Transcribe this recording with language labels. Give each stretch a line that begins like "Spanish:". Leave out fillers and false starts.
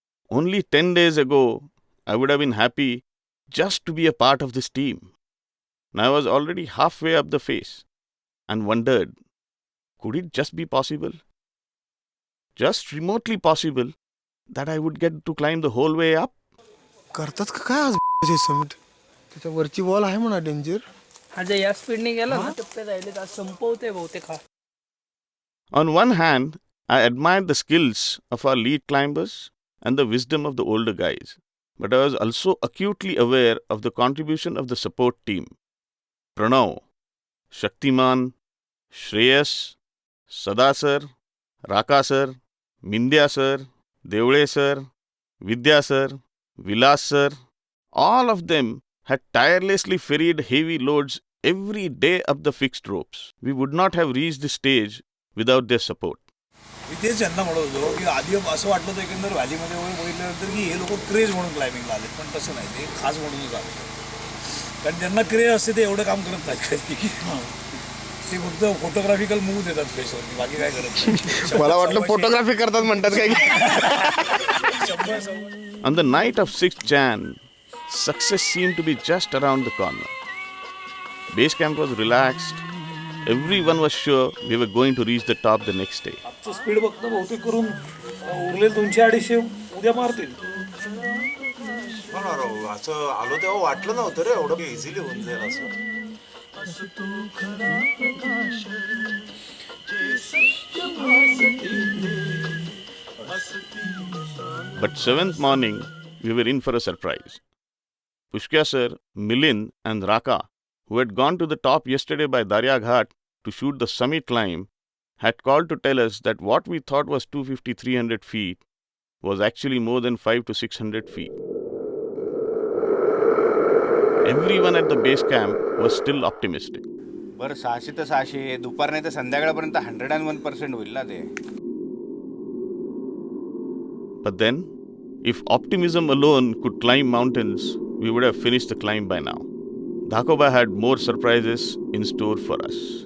English: Only 10 days ago, I would have been happy just to be a part of this team. Now I was already halfway up the face and wondered, could it just be possible, just remotely possible, that I would get to climb the whole way up?
Marathi: करतात का काय आज summit त्याच्या वरची wall आहे म्हणा danger. आज या स्पीडने गेला ना टप्पे राहिले आज संपवते बहुतेक हा.
English: On one hand, I admired the skills of our lead climbers and the wisdom of the older guys, but I was also acutely aware of the contribution of the support team. Pranav, Shaktiman, Shreyas, Sada sir, Raka sir, Mindya sir, Devle sir, Vidya sir, Vilas sir, all of them had tirelessly ferried heavy loads every day up the fixed ropes. We would not have reached this stage without their support.
Marathi: मी तेच यांना म्हणत होतो की आधी असं वाटलं होतं एकंदर व्हॅलीमध्ये वगैरे बघितल्यानंतर की हे लोक क्रेज म्हणून क्लाइम्बिंगला आले, पण तसं नाही, ते खास म्हणूनच आले. कारण ज्यांना क्रेज असते ते एवढं काम करत नाहीत कधी. ते फक्त फोटोग्राफिकल मूव देतात फेसवरती, बाकी काय करत नाही. मला वाटलं फोटोग्राफी करतात म्हणतात काय.
English: On the night of 6th Jan, success seemed to be just around the corner. Base camp was relaxed. Everyone was sure we were going to reach the top the next day.
Marathi: आजचं speed बघतं बहुतेक करून उरलेले 200-250 उद्या मारतील. असं आलो तेव्हा वाटलं नव्हतं रे एवढं इझिली होऊन जाईल असं.
English: But 7th morning, we were in for a surprise. Pushkya sir, Milind and Raka, who had gone to the top yesterday by Darya Ghat to shoot the summit climb, had called to tell us that what we thought was 250-300 feet was actually more than 500 to 600 feet. Everyone at the base camp was still optimistic.
Marathi: बरं 600 तर 600, दुपार नाही तर संध्याकाळपर्यंत 101% होईल ना ते.
English: But then, if optimism alone could climb mountains, we would have finished the climb by now. Dhakoba had more surprises in store for us.